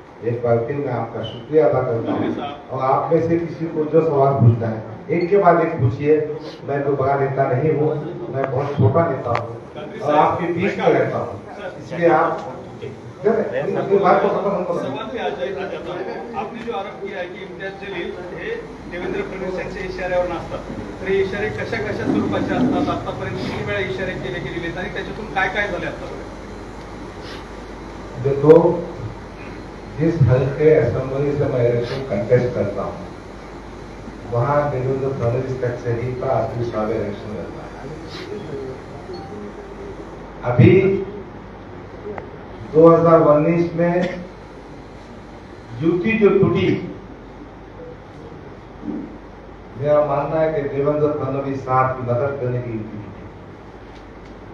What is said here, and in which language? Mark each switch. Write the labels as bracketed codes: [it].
[hi] एक बार फिर मैं आपका शुक्रिया अदा करता हूँ और आप में से किसी को जो सवाल पूछना है एक के बाद एक पूछिए। मैं कोई बड़ा नेता नहीं हूँ, मैं बहुत छोटा नेता हूँ और आपके बीच में रहता हूँ, इसलिए आप बात को सवाल पे आ जाए। आपने जो आरोप किया है की [mr] इम्तियाज जलील हे देवेंद्र फडणवीस यांच्या इशाऱ्यावर नसतात, तर हे इशारे कशा कशा स्वरूपाचे असतात, आतापर्यंत किती वेळा इशारे केले गेलेले आणि त्याच्यातून काय काय झाले आतापर्यंत? [hi] देखो, जिस हल्के असेंबली से मैं इलेक्शन कंटेस्ट करता हूँ वहाँ देवेंद्र फडणवीस का शरीर का आखिरी साल इलेक्शन लड़ता है। अभी 2019 में युति जो टूटी, मेरा मानना है कि देवेंद्र फडणवीस साहब की मदद करने की युति टूटी।